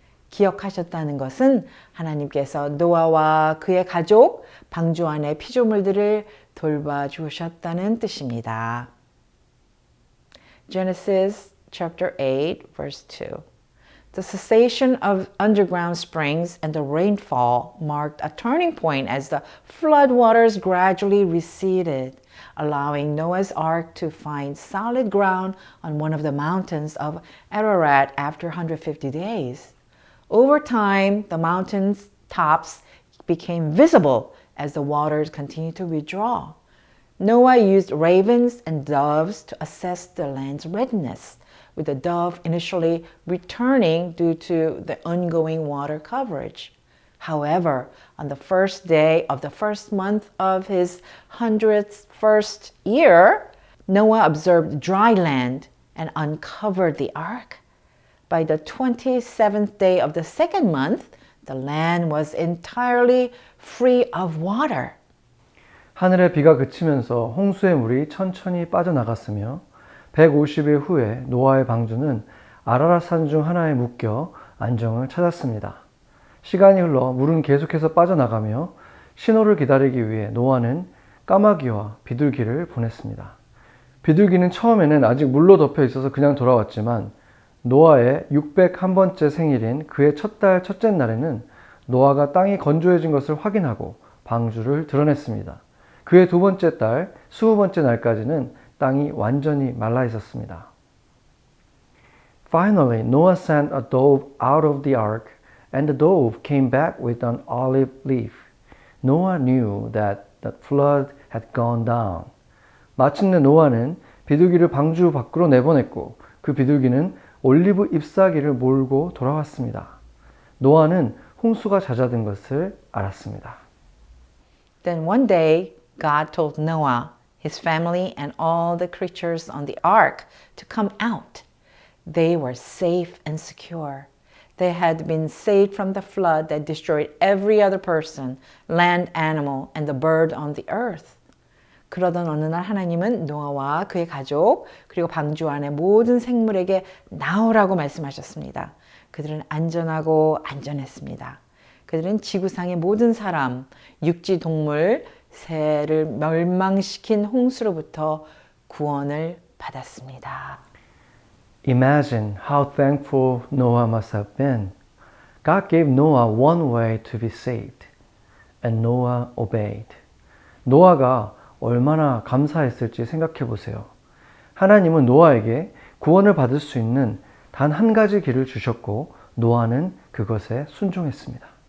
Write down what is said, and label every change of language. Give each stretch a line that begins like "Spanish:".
Korean: 기억하셨다는 것은 하나님께서 노아와 그의 가족, 방주 안의 피조물들을 돌봐주셨다는 뜻입니다.
English: Genesis chapter 8 verse 2. The cessation of underground springs and the rainfall marked a turning point as the flood waters gradually receded, allowing Noah's ark to find solid ground on one of the mountains of Ararat after 150 days. Over time, the mountain's tops became visible as the waters continued to withdraw. Noah used ravens and doves to assess the land's readiness, with the dove initially returning due to the ongoing water coverage. However, on the first day of the first month of his 101st year, Noah observed dry land and uncovered the ark. By the 27th day of the second month, the land was entirely free of water.
Korean: 하늘의 비가 그치면서 홍수의 물이 천천히 빠져나갔으며 150일 후에 노아의 방주는 아라랏 산 중 하나에 묶여 안정을 찾았습니다. 시간이 흘러 물은 계속해서 빠져나가며 신호를 기다리기 위해 노아는 까마귀와 비둘기를 보냈습니다. 비둘기는 처음에는 아직 물로 덮여 있어서 그냥 돌아왔지만 노아의 601번째 생일인 그의 첫 달 첫째 날에는 노아가 땅이 건조해진 것을 확인하고 방주를 드러냈습니다. 그의 두 번째 달 20번째 날까지는 땅이 완전히 말라 있었습니다.
English: Finally, Noah sent a dove out of the ark, and the dove came back with an olive leaf. Noah knew that the flood had gone down.
Korean: 마침내 노아는 비둘기를 방주 밖으로 내보냈고 그 비둘기는 올리브 잎사귀를 몰고 돌아왔습니다. 노아는 홍수가 잦아든 것을 알았습니다.
English: Then one day, God told Noah, his family, and all the creatures on the ark to come out. They were safe and secure. They had been saved from the flood that destroyed every other person, land animal, and the bird on the earth.
Korean: 그러던 어느 날 하나님은 노아와 그의 가족 그리고 방주 안의 모든 생물에게 나오라고 말씀하셨습니다. 그들은 안전하고 안전했습니다. 그들은 지구상의 모든 사람, 육지 동물, 새를 멸망시킨 홍수로부터 구원을 받았습니다.
English: Imagine how thankful Noah must have been. God gave Noah one way to be saved, and Noah obeyed.
Korean: 노아가 얼마나 감사했을지 생각해 보세요. 하나님은 노아에게 구원을 받을 수 있는 단 한 가지 길을 주셨고 노아는 그것에 순종했습니다.